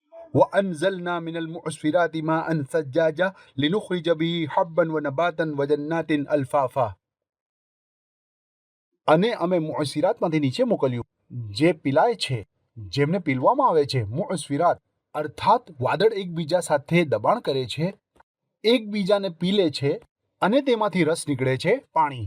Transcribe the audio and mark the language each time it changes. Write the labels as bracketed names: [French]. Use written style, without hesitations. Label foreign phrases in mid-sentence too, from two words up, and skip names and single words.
[Arabic] وأنزلنا من المعصرات ماء ثجاجا لنخرج به حبا ونباتا وجنات ألفافا. [Gujarati] અને અમે મુઅસ્સિરાતમાંથી નીચે મોકલ્યું જે પીલાય છે, જેમને પીલવામાં આવે છે. મુઅસ્સિરાત અર્થાત વાદળ એકબીજા સાથે દબાણ કરે છે, એકબીજાને પીલે છે અને તેમાંથી રસ નીકળે છે, પાણી.